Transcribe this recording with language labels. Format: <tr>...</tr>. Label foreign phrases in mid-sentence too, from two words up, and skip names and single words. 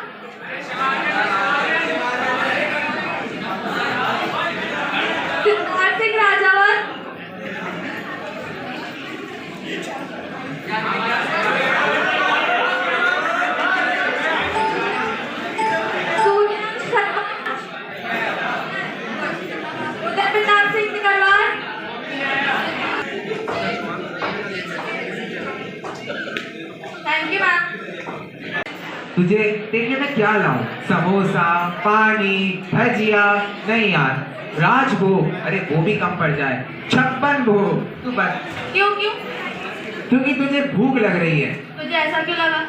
<en>Siddharth Singh Rajawat, Suryansh Sharma, Uday Pratap Singh Nikarwal, Thank you, ma'am.</en> <hi>तुझे देखने में क्या लाऊं? समोसा, पानी, भजिया? नहीं यार, राजभोग, अरे वो भी कम पड़ जाए। 56 भोग तू बस, क्यों? क्योंकि तुझे भूख लग रही है। तुझे ऐसा क्यों लगा?</hi>